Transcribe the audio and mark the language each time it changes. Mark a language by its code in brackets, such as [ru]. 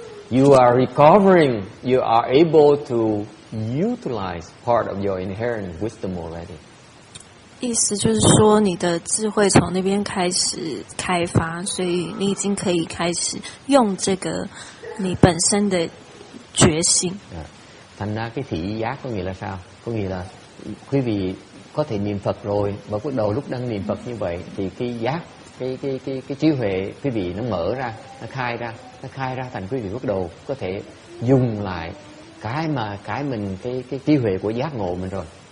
[en] You are recovering, you are able to utilize part of your inherent wisdom already. [zh] 意思就是说，你的智慧从那边开始开发，所以你已经可以开始用这个你本身的觉性。 [vi] Thành ra cái thị giác có nghĩa là sao? Có nghĩa là quý vị có thể niệm Phật rồi, và bắt đầu lúc đang niệm Phật như vậy thì cái giác, cái trí huệ quý vị nó mở ra, nó khai ra thành quý vị bắt đầu có thể dùng lại cái mình cái trí huệ của giác ngộ mình rồi.